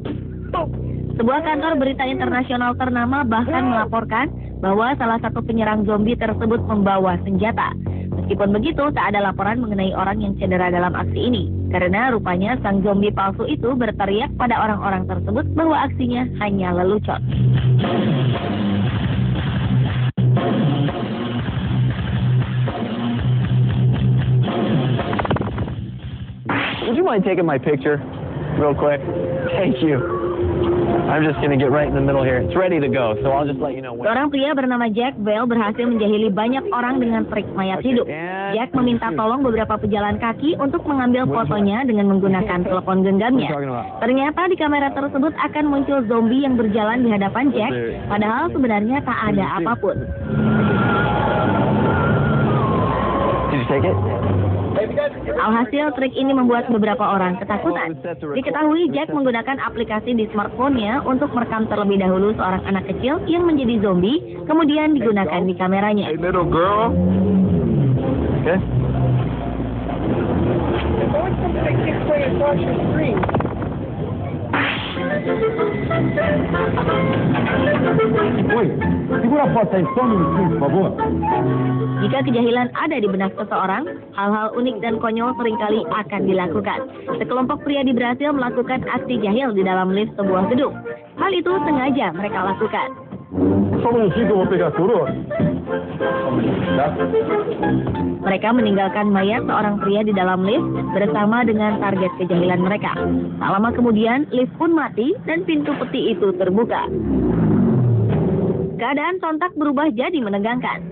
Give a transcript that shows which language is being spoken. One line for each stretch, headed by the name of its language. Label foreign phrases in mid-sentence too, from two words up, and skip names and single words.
Indonesian: Sebuah kantor berita internasional ternama bahkan melaporkan bahwa salah satu penyerang zombie tersebut membawa senjata. Meskipun begitu, tak ada laporan mengenai orang yang cedera dalam aksi ini. Karena rupanya sang zombie palsu itu berteriak pada orang-orang tersebut bahwa aksinya hanya lelucon.
English: Would you mind taking my picture real quick? Thank you. I'm just going to get right in the middle here. It's ready to go, so I'll just let you know when.
Indonesian: Seorang pria bernama Jack Bell berhasil menjahili banyak orang dengan trik mayat hidup. Jack meminta tolong beberapa pejalan kaki untuk mengambil fotonya dengan menggunakan telepon genggamnya. Ternyata di kamera tersebut akan muncul zombie yang berjalan di hadapan Jack, padahal sebenarnya tak ada apapun.
English: Did you take it?
Indonesian: Alhasil, trik ini membuat beberapa orang ketakutan. Diketahui Jack menggunakan aplikasi di smartphone-nya untuk merekam terlebih dahulu seorang anak kecil yang menjadi zombie, kemudian digunakan di kameranya.
English: Hey, little girl. Okay.
Portuguese: Oi, segura a foto aí só um minutinho, por favor.
Indonesian: Jika kejahilan ada di benak seseorang, hal-hal unik dan konyol seringkali akan dilakukan. Sekelompok pria di Brasil melakukan aksi jahil di dalam lift sebuah gedung. Hal itu sengaja mereka lakukan.
Portuguese: Só um minutinho que eu vou pegar a coroa.
Indonesian: Mereka meninggalkan mayat seorang pria di dalam lift bersama dengan target kejahilan mereka. Tak lama kemudian, lift pun mati dan pintu peti itu terbuka. Keadaan sontak berubah jadi menegangkan.